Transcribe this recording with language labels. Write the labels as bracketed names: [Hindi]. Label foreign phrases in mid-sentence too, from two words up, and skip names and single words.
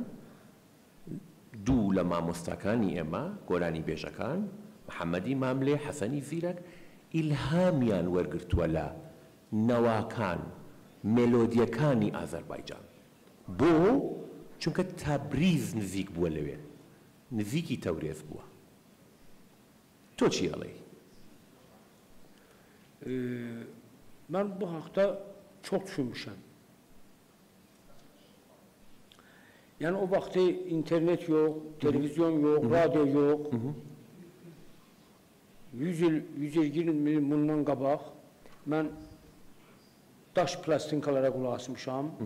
[Central Kurdish] دوو لە مامۆستاکانی ئێمە گۆرانی بێژەکان، محەممەدی ماملێ، حەسەنی زیرەک، ئیلهامیان وەرگرتووە لە نەواکان، مێلۆدیەکانی ئازەربایجان. بۆ؟ چونکە تەبریز نزیک بووە لەوێ، نزیکی تەورێز بووە. تۆ چی ئەڵێی؟ [Azerbaijani] Mən bu haqda çox düşünmüşəm. Yəni o vaxtı internet yox, televizyon yox, radyo yox. 120 il bundan qabaq mən daş plastinkalara qulaq asmışam.